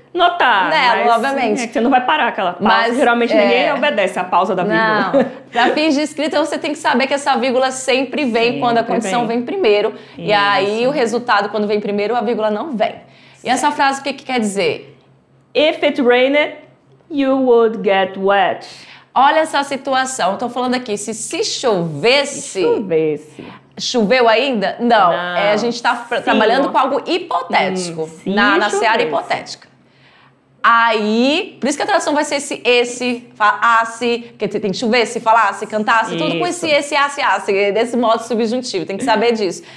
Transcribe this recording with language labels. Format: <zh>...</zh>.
<pt>notar, mas, obviamente. É que você não vai parar aquela pausa. Mas, geralmente ninguém obedece a pausa da vírgula. Não. Para fins de escrita, você tem que saber que essa vírgula sempre vem quando a condição vem primeiro. Isso. E aí, o resultado, quando vem primeiro, a vírgula não vem. E essa frase, o que quer dizer?</pt> <en>If it rained, you would get wet.</en> <pt>Olha essa situação. Estou falando aqui, se chovesse... Choveu ainda? Não. A gente está trabalhando com algo hipotético. Na seara hipotética. Aí, por isso que a tradução vai ser esse, falasse, porque tem que chover, se falasse, cantasse, tudo com esse, asse, desse modo subjuntivo, tem que saber disso.</pt>